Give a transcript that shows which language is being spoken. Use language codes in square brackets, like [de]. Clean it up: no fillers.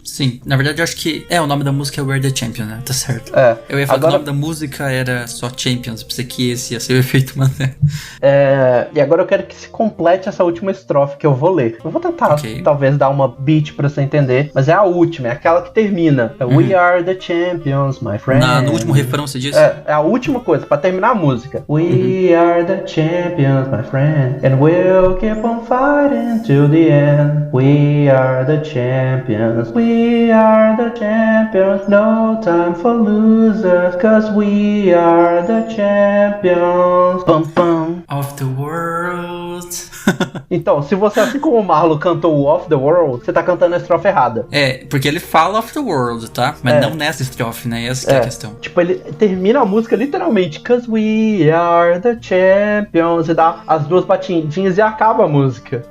[pt] Sim, na verdade eu acho que o nome da música é We Are The Champion, né, tá certo. Eu ia falar que o nome da música era só Champions, pensei que esse ia ser o efeito Mandela. E agora eu quero que se complete essa última estrofe que eu vou ler. Eu vou tentar, talvez, dar uma beat pra você entender, mas é a última, é aquela que termina. [en] We are the champions, my friend. [pt] No último refrão você disse? É a última coisa, pra terminar a música. [en] We are the champions, my friend. And we'll keep on fighting till the end. We are the champions. We are the champions. No time for losers, 'cause we are the champions. Pum, pum. Of the world. [pt] Então, se você, assim como o Marlo cantou o [en] Of the World, [pt] você tá cantando a estrofe errada. Porque ele fala [en] Of the World, [pt] tá? Mas não nessa estrofe, né? Essa que é a questão. Tipo, ele termina a música literalmente [en] 'cause we are the champions. [pt] E dá as duas batidinhas e acaba a música.